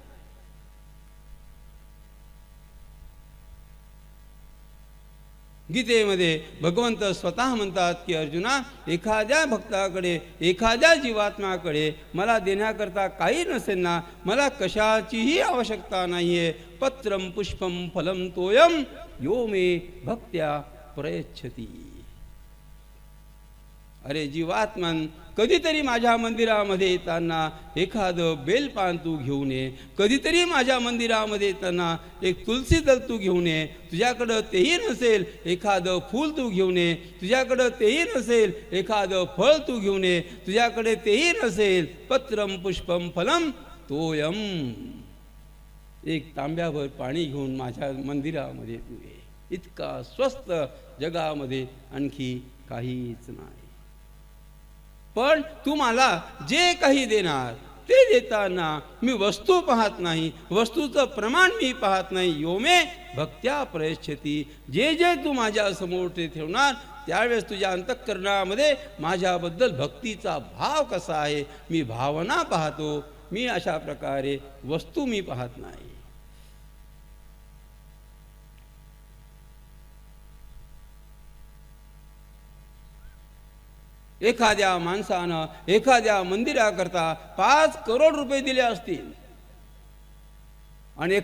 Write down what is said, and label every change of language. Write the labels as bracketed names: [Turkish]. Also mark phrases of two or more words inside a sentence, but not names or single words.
[Marathi] गीतेमध्ये भगवंत स्वतः म्हणतात की अर्जुना, एखाद्या भक्ताकडे, एखाद्या जीवात्म्याकडे मला देण्याकरता काही नसेल ना, मला कशाचीही आवश्यकता नाहीये. [Sanskrit] पत्रम पुष्पम फलम तोयम यो मे भक्त्या प्रयच्छती. [Marathi] अरे जीवात्मन, कधीतरी माझ्या मंदिरामध्ये येताना एखादं बेलपान तू घेऊन ये, कधीतरी माझ्या मंदिरामध्ये येताना एक तुलसी दल तू घेऊन ये, तुझ्याकडं तेही नसेल एखादं फूल तू घेऊन ये, तुझ्याकडं तेही नसेल एखादं फळ तू घेऊन ये, तुझ्याकडे तेही नसेल [Sanskrit] पत्रम पुष्पम फलम तोयम, [Marathi] एक तांब्याभर पाणी घेऊन माझ्या मंदिरामध्ये तू ये. इतका स्वस्त जगामध्ये आणखी काहीच नाही. पण तू मला जे काही देणार ते देताना मी वस्तू पाहत नाही, वस्तूचं प्रमाण मी पाहत नाही. [Sanskrit] योमे भक्त्या प्रयच्छती, [Marathi] जे जे तू माझ्या समोर ते ठेवणार त्यावेळेस तुझ्या अंतःकरणामध्ये माझ्याबद्दल भक्तीचा भाव कसा आहे मी भावना पाहतो. मी अशा प्रकारे वस्तू मी पाहत नाही. एखाद्या माणसानं एखाद्या मंदिराकरता 5 करोड रुपये दिले असतील आणि